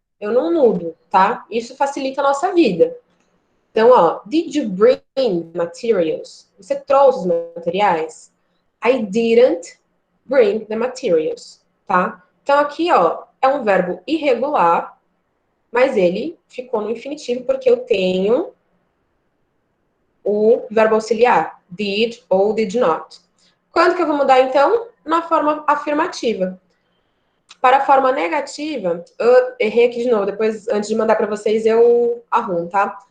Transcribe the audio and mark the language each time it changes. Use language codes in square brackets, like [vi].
[pt] Eu não mudo, tá? Isso facilita a nossa vida. Então, ó, [en] did you bring materials? [pt] Você trouxe os materiais? [en] I didn't bring the materials, tá? [pt] Então, aqui, ó, é um verbo irregular, mas ele ficou no infinitivo porque eu tenho o verbo auxiliar, did ou did not. Quando que eu vou mudar, então? Na forma afirmativa. Para a forma negativa, eu errei aqui de novo, depois, antes de mandar para vocês, eu arrumo, tá?